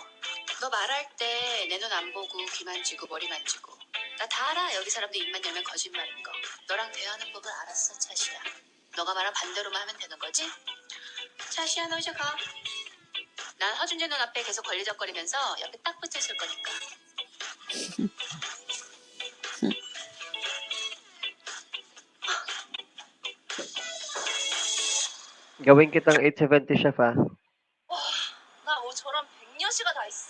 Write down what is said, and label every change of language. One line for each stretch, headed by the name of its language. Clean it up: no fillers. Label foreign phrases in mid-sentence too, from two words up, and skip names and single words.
Korean: 너 말할 때 내 눈 안 보고 귀 만지고 머리 만지고 나 다 알아. 여기 사람들 입만 열면 거짓말인 거. 너랑 대화하는 법을 알았어 차시야. 너가 말한 반대로만 하면 되는 거지? 차시야 너 이제 가. 난 허준재 눈앞에 계속 걸리적거리면서 옆에 딱 붙어 있을 거니까.
Filipino: Gawin kitang 870, chef, ha?
Korean: 나 뭐 저런 백녀시가 다 있어?